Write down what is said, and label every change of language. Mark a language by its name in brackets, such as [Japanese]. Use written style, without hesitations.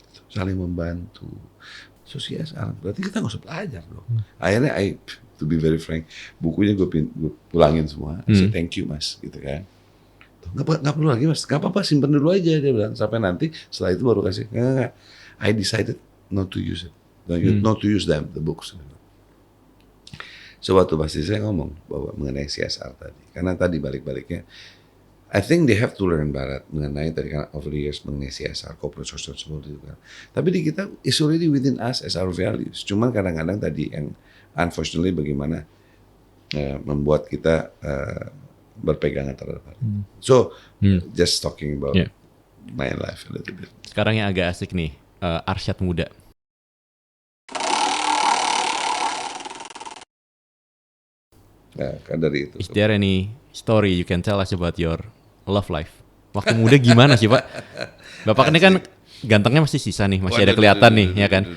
[Indonesian] Saling membantu. So CSR, berarti kita nggak usah belajar dong. Akhirnya [English] to be very frank, [Indonesian] bukunya gue pulangin semua. [English] I say thank you [Indonesian] mas, gitu kan. Nggak perlu lagi mas, nggak apa-apa simpen dulu aja dia bilang. Sampai nanti setelah itu baru kasih. Nggak. [English] I decided not to use it, not to use them the books. [Indonesian] So waktu pasti saya ngomong bahwa mengenai CSR tadi, karena tadi balik-baliknya, [English] I think they have to learn [Indonesian] Barat mengenai tadi kan [English] over the years [Indonesian] mengenai CSR, corporate social responsibility kan. Tapi di kita [English] is already within us as our values. [Indonesian] Cuman kadang-kadang tadi yang unfortunately bagaimana membuat kita berpegangan terhadap hal itu. [English] So just talking about my life a little bit. [Indonesian] Sekarang yang agak asik nih, Arsyad Muda. Nah, kan dari itu. [English] Is there any story you can tell us about your love life? [Indonesian] Waktu muda gimana sih Pak? Bapak ini kan gantengnya masih sisa nih, masih ada kelihatan nih, ya kan?